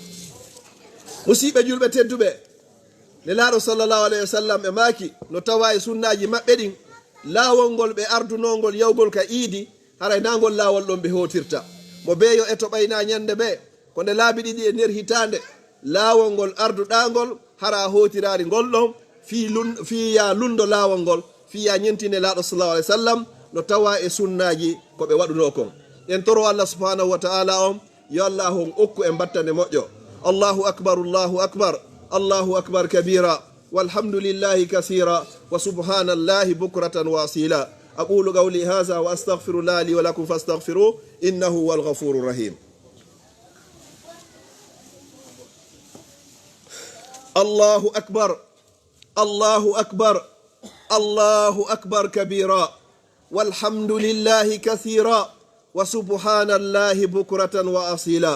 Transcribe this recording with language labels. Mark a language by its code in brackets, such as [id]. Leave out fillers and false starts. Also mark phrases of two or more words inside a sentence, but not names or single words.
[ff] musiɓe julɓe tedduɓe nelaɗo [ar] صلى الله عليه وسلم [ff] ɓe maaki no tawa e sunnaji maɓɓe ɗin laawol ngol ɓe ardunolngol yawgol ka iidi haray nagol laawol ɗon ɓe hotirta mo beeyo e to ɓayna ñande ɓe ko nde laabi ɗiɗi e nder hitande laawol ngol arduɗangol hara hotirari ngol ɗon fiya lundo laawol ngol fiya ñentine laaɗo [ar] صلى الله عليه وسلم [ff] no tawa e sunnaji ko ɓe waɗuno kon. en toro Allah [ar] سبحانه وتعالى [ff] on yo Allah on okku e battane moƴƴo. [ar] الله أكبر، الله أكبر، الله أكبر كبيرا، والحمد لله كثيرا، وسبحان الله بكرة وأصيلا. أقول قولي هذا وأستغفر الله لي ولكم فاستغفروه إنه هو الغفور الرحيم. الله أكبر، الله أكبر، الله أكبر كبيرا، والحمد لله كثيرا، وسبحان الله بكرة وأصيلا.